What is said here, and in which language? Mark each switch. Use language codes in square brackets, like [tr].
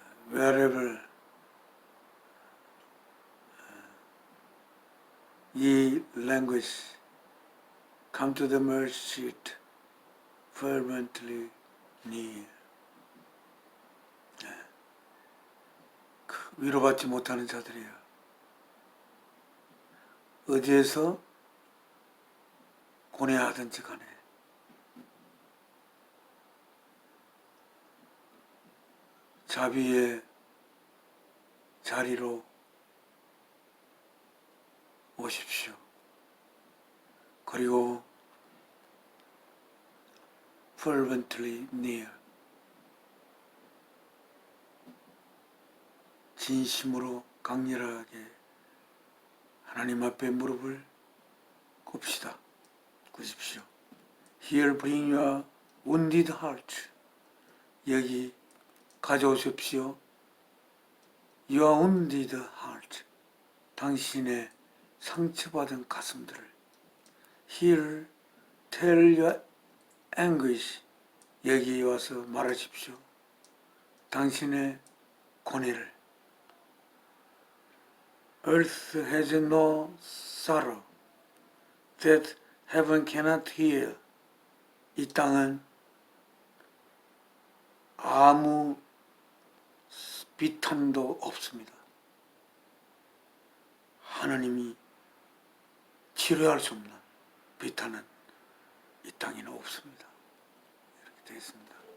[en] Wherever ye languish, come to the mercy seat, fervently near. [ko] 위로받지 못하는 자들이야. 어디에서 고뇌하든지 간에 자비의 자리로 오십시오. 그리고 [en] fervently near. [ko] 진심으로 강렬하게 하나님 앞에 무릎을 꿇으십시오. [en] Here bring your wounded heart. [ko] 여기 가져오십시오. Your wounded heart. 당신의 상처받은 가슴들을. [en] Here tell your anguish. [ko] 여기 와서 말하십시오. 당신의 고뇌를. [en] Earth has no sorrow that heaven cannot heal. [ko] 이 땅은 아무 비탄도 없습니다. 하나님이 치료할 수 없는 비탄은 이 땅에는 없습니다. 이렇게 되어 있습니다.